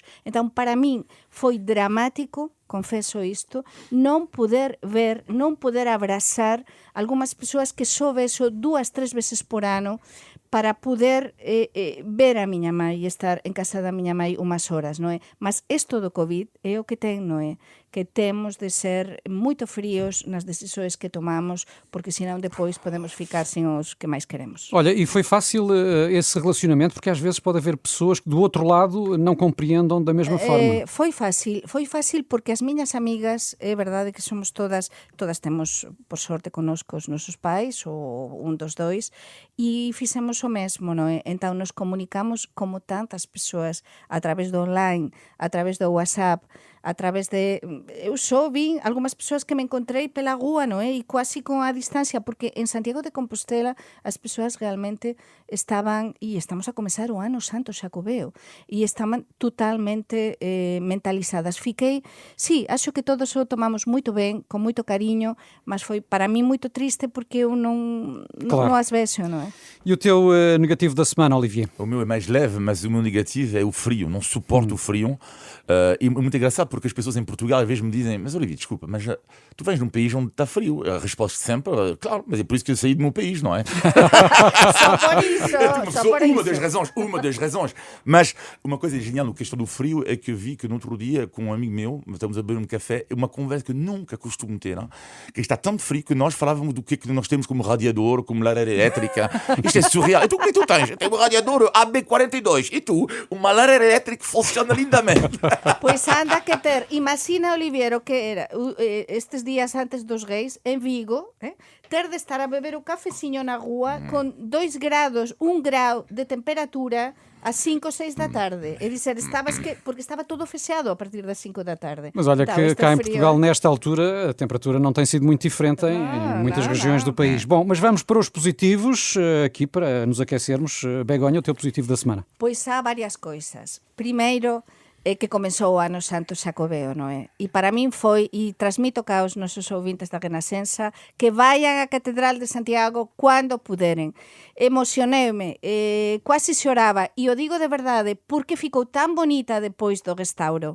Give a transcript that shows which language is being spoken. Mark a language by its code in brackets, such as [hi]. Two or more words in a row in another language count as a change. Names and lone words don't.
[gl] Entón, para min foi dramático, confeso isto, non poder ver, non poder abrazar algunhas persoas que só vexo 2-3 veces por ano para poder ver a miña mai e estar en casa da miña mai unhas horas, non é? Mas isto do COVID é o que ten, non é? Que temos de ser moito fríos nas decisões que tomamos, porque senón depois podemos ficar sin os que máis queremos. [pt] Olha, e foi fácil esse relacionamento, porque às vezes pode haver pessoas que do outro lado não compreendam da mesma forma. [gl] Foi fácil porque as miñas amigas, é verdade que somos todas temos, por sorte, connosco os nosos pais, ou un dos dois, e fixemos o mesmo, non é? Entón nos comunicamos como tantas persoas a través do online, a través do WhatsApp, a través de... Eu só vi algunhas persoas que me encontrei pela rúa, non é? E quasi con a distancia, porque en Santiago de Compostela as persoas realmente estaban, e estamos a comezar o ano santo xacobeo, e estaban totalmente mentalizadas. Fiquei, sí, acho que todos o tomamos moito ben, con moito cariño, mas foi para mí moito triste porque eu non as vexo, non é? [pt] E o teu negativo da semana, Olivier? O meu é mais leve, mas o meu negativo é o frio. Não suporto o frio. E é muito engraçado porque as pessoas em Portugal às vezes me dizem: mas Olivier, desculpa, mas tu vens de um país onde está frio. A resposta sempre, claro, mas é por isso que eu saí do meu país, não é? Só por uma isso. das razões. Mas uma coisa genial no questão do frio é que eu vi que no outro dia, com um amigo meu, estamos a beber um café, uma conversa que eu nunca costumo ter, não? Que está tão frio que nós falávamos do que é que nós temos como radiador, como lareira elétrica. Isto é surreal. E tu, o que tu tens? Eu tenho um radiador AB42. E tu, uma lareira elétrica que funciona lindamente. [gl] Pois anda que ter, imagina, Olivier, o que era estes días antes dos Reis en Vigo, ter de estar a beber o cafeciño na rúa con 2 grados, 1 grau de temperatura ás 5 ou 6 da tarde. É dizer, porque estaba todo fechado a partir das 5 da tarde. [pt] Mas olha Então, que este cá em frio- Portugal, nesta altura, a temperatura não tem sido muito diferente em muitas regiões do país. Bom, mas vamos para os positivos, aqui para nos aquecermos. Begonha, o teu positivo da semana. Pois há varias coisas. [gl] Primeiro, é que comezou o ano santo xacobeo, non é? E para min foi, e transmito ca aos nosos ouvintes da Renascença, que vayan á Catedral de Santiago cando puderen. Emocioneume, quasi xoraba, e o digo de verdade, porque ficou tan bonita depois do restauro.